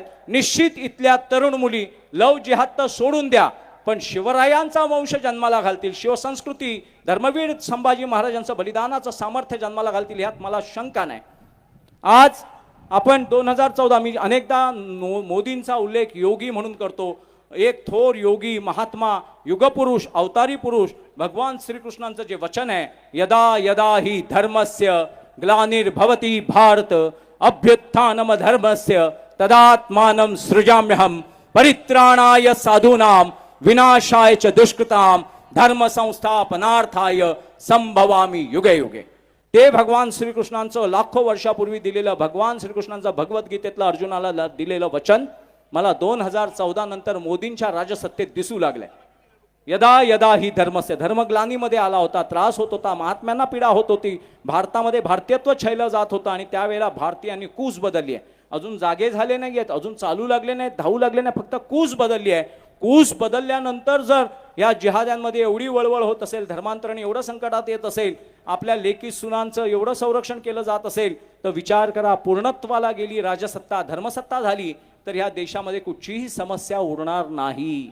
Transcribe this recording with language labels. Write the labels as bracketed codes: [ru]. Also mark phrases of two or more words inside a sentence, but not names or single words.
[mr] निश्चित इथल्या तरुण मुली लव जिहाद तर सोडून द्या, पण शिवरायांचा वंश जन्माला घालतील, शिवसंस्कृती, धर्मवीर संभाजी महाराजांचं बलिदानाचं सामर्थ्य जन्माला घालतील, ह्यात मला शंका नाही. आज आपण 2014, मी अनेकदा मोदींचा उल्लेख योगी म्हणून करतो. एक थोर योगी, महात्मा, युगपुरुष, अवतारी पुरुष, भगवान श्रीकृष्णांचं जे वचन आहे, [sa] यदा यदा ही धर्मस्य ग्लानिर्भवती भारत अभ्युत्थानम धर्मस्य तदात्मानं सृजाम्यहम परित्राणाय साधूनाम विनाशाय च दुष्कृताम धर्म संस्थापनार्थाय संभवामी युगे युगे. [mr] ते भगवान श्रीकृष्णांचं लाखो वर्षापूर्वी दिलेलं, भगवान श्रीकृष्णांचं भगवद्गीतेतलं अर्जुनाला दिलेलं वचन मला 2014 नंतर मोदींच्या राजसत्तेत दिसू लागलंय. [sa] यदा यदा ही धर्मस्य, [mr] धर्मग्लानीमध्ये आला होता, त्रास होत होता, महात्म्यांना पीडा होत होती, भारतामध्ये भारतीयत्व छळलं जात होतं आणि त्यावेळेला भारतीयांनी कूस बदलली आहे. अजून जागे झाले नाही आहेत, अजून चालू लागले नाहीत, धावू लागले नाही, फक्त कूस बदलली आहे. कूस बदलल्यानंतर जर या जिहाद्यांमध्ये एवढी वळवळ होत असेल, धर्मांतरण एवढं संकटात येत असेल, आपल्या लेकी सुनांचं एवढं संरक्षण केलं जात असेल, तर विचार करा, पूर्णत्वाला गेली राजसत्ता, धर्मसत्ता झाली तर ह्या देशामध्ये कुठचीही समस्या उरणार नाही.